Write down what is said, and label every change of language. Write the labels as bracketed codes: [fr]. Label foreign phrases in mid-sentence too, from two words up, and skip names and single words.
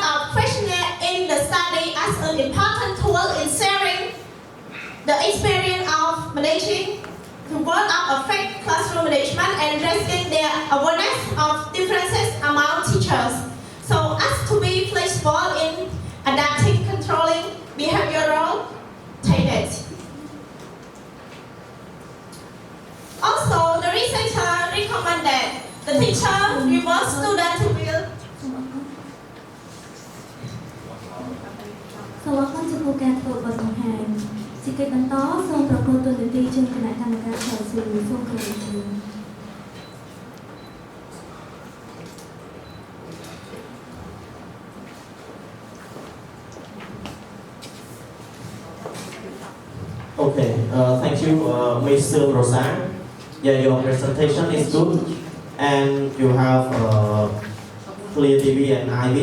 [en] of questionnaire in the study as an important tool in sharing the experience of managing the work of effective classroom management and raising their awareness of differences among teachers, so as to be flexible in adapting, controlling behavioral changes. Also, the researcher recommended the teacher reward students to build. [km] សូមអរគុណចំពោះការធ្វើបទបង្ហាញជាកិច្ចបន្តសូមប្រកួតទូនាទីជូនគណៈកម្មការខលស៊ូសូមគោរពជូន [en] Okay, thank you, Ms. Rosa. Yeah, your presentation is good, and you have clear TV and IV.